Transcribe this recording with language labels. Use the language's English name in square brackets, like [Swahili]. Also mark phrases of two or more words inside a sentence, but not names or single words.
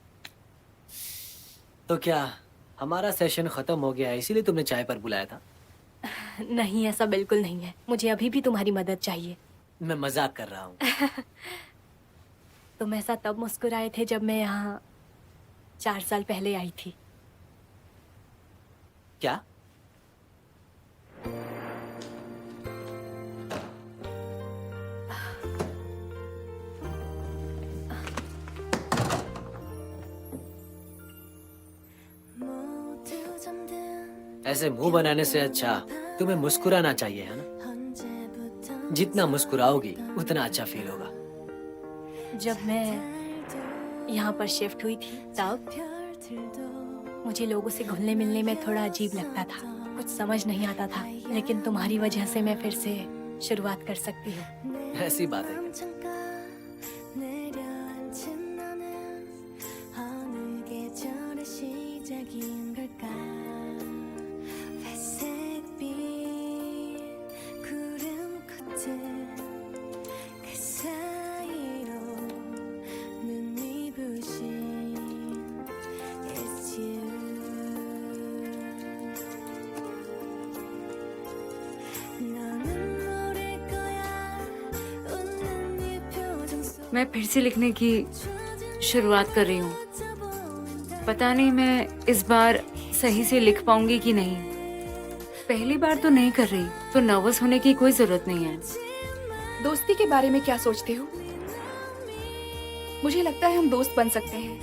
[Hindi] तो क्या हमारा सेशन खत्म हो गया है, इसीलिए तुमने चाय पर बुलाया था? नहीं, ऐसा बिल्कुल नहीं है। मुझे अभी भी तुम्हारी मदद चाहिए। मैं मजाक कर रहा हूँ। तुम ऐसा तब मुस्कुराए थे जब मैं यहाँ 4 साल पहले आई थी। क्या? [Korean] 모두 잠든 [Hindi] ऐसे मुंह बनाने से अच्छा तुम्हें मुस्कुराना चाहिए, है ना? [Korean] 언제부터 [Hindi] जितना मुस्कुराओगी उतना अच्छा फील होगा। जब मैं यहाँ पर शिफ्ट हुई थी तब [Korean] 별들도 [Hindi] मुझे लोगों से घुलने मिलने में थोड़ा अजीब लगता था। कुछ समझ नहीं आता था, लेकिन तुम्हारी वजह से मैं फिर से शुरुआत कर सकती हूँ। ऐसी बात है। [Korean] 잠깐 내려앉힌 너는 어느 계절의 시작인 걸까 회색빛 구름 같은 그 사이로 눈이 부신 [English] It's you [Korean] 너는 모를 거야 웃는 네 표정 속 [Hindi] मैं फिर से लिखने की शुरुआत कर रही हूँ। पता नहीं मैं इस बार सही से लिख पाऊंगी कि नहीं। पहली बार तो नहीं कर रही, तो नर्वस होने की कोई जरूरत नहीं है। दोस्ती के बारे में क्या सोचते हो? मुझे लगता है हम दोस्त बन सकते हैं।